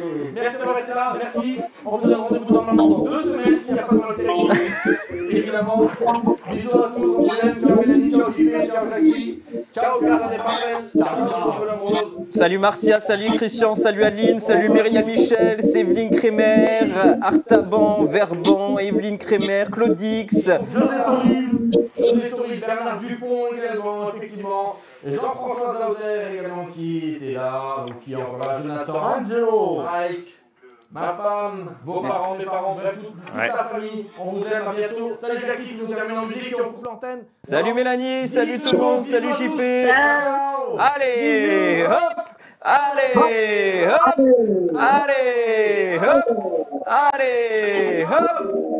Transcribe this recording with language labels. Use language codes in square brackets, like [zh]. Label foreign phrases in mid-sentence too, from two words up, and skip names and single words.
[fr] Merci d'avoir été là, merci. On vous donne rendez-vous normalement dans 2 semaines s'il n'y a pas de volonté. Évidemment, bisous à tous, on vous aime. Ciao Mélanie, ciao JP, ciao Jackie, ciao Casa des Papels, ciao Rose. Salut Marcia, salut Christian, salut Aline, salut Myriam Michel, Séveline Crémer, Artaban, Verban, Evelyne Crémer, Claudix, José Toril, Bernard Dupont également, effectivement, Jean-François Zauder également qui était là, donc qui est encore là, Jonathan, Angelo, Mike, ma femme, vos parents, mes parents, bref, toute la famille, on vous aime, à bientôt. Salut Jackie qui nous termine en musique et on coupe l'antenne. Salut Mélanie, salut tout le monde, salut JP. Allez, hop, allez, hop, allez, hop, allez, hop.